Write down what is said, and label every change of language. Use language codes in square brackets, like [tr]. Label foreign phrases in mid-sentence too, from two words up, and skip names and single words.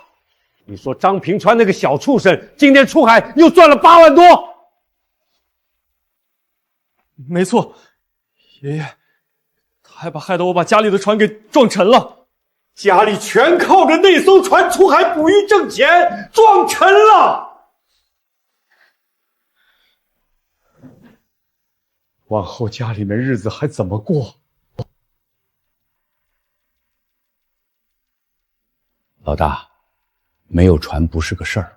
[zh] 你說張平川那個小畜生今天出海又賺了8萬多？沒錯，爺爺，他還害得我把家裡的船給撞沉了。家裡全靠着那艘船出海捕魚掙錢，撞沉了。往後家裡面日子還怎麼過？老大，沒有船不是個事兒。